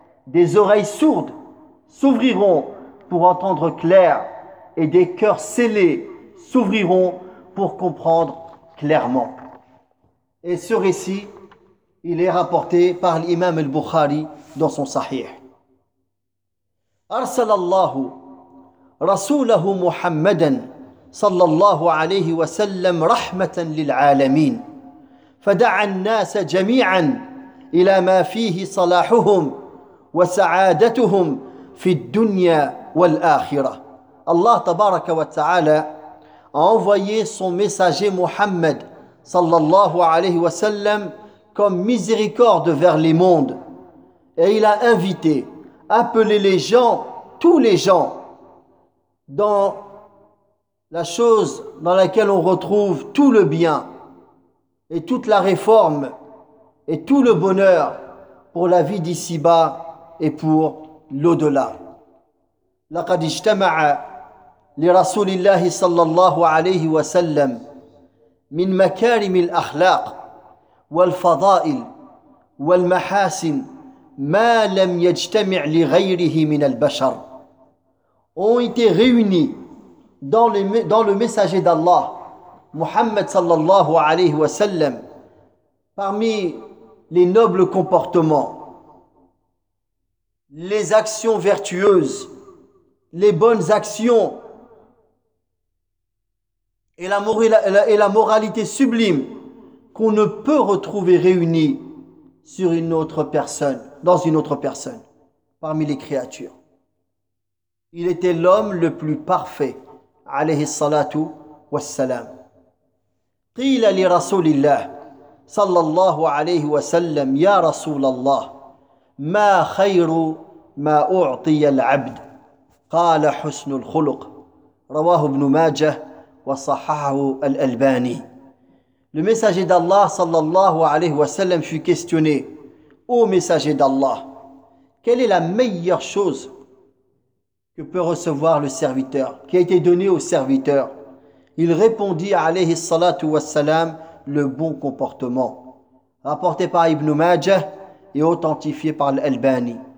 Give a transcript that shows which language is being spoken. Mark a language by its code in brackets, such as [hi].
[fr] Des oreilles sourdes s'ouvriront pour entendre clair. Et des cœurs scellés s'ouvriront pour comprendre clairement. Et ce récit, il est rapporté par l'imam al-Bukhari dans son sahih. [ar] أرسل الله رسوله محمدا صلى الله عليه وسلم رحمة للعالمين فدعا الناس جميعا إلى ما فيه صلاحهم وسعادتهم في الدنيا والآخرة. الله تبارك وتعالى [fr] a envoyé son messager Mohammed sallallahu alayhi wa sallam comme miséricorde vers les mondes. Et il a invité, appelé les gens, tous les gens, dans la chose dans laquelle on retrouve tout le bien et toute la réforme et tout le bonheur pour la vie d'ici-bas et pour l'au-delà. [ar] لقد اجتمع لرسول الله صلى الله عليه وسلم من مكارم الأخلاق والفضائل والمحاسن ما لم يجتمع لغيره من البشر. [fr] Ont été réunis dans le messager d'Allah, Muhammad sallallahu alayhi wa sallam, parmi les nobles comportements, les actions vertueuses, les bonnes actions et la moralité sublime qu'on ne peut retrouver réunies sur une autre personne, dans une autre personne, parmi les créatures. Il était l'homme le plus parfait, alayhi salatu wa salam. [ar] قيل لرسول الله صلى الله عليه وسلم يا رسول الله ما خير ما أعطي العبد قال حسن الخلق رواه ابن ماجه وصححه الألباني. [fr] Le messager d'Allah صلى الله عليه وسلم fut questionné: Ô messager d'Allah, quelle est la meilleure chose que peut recevoir le serviteur, qui a été donné au serviteur? Il répondit, alayhi salatu wassalam, le bon comportement, rapporté par Ibn Majah et authentifié par l'Albani.